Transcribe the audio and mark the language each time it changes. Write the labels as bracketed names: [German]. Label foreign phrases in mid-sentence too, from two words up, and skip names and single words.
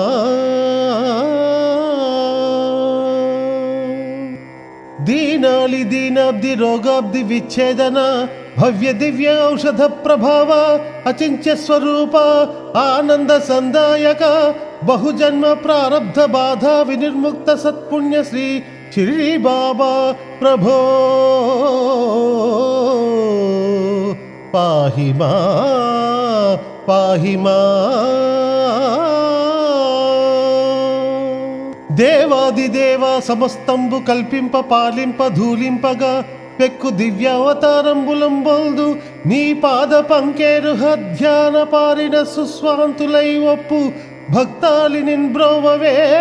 [Sanskrit] दीनालि दीनाब्धि रोगाब्धि विच्छेदन भव्य दिव्य औषध प्रभाव अचिंत्य स्वरूप आनंद संदायक बहुजन्म प्रारब्ध बाधा विनिर्मुक्त सत्पुण्य श्री शिरडी बाबा प्रभो पाहि मा पाहि मा। [Telugu] దేవాదిదేవ సమస్తంబు కల్పింప పాలింప ధూలింపగా పెక్కు దివ్యావతారంబులంబొల్దు నీ పాద పంకేరు ధ్యాన పారిన సుస్వాంతులై ఒప్పు భక్తాలి నిన్బ్రోవవే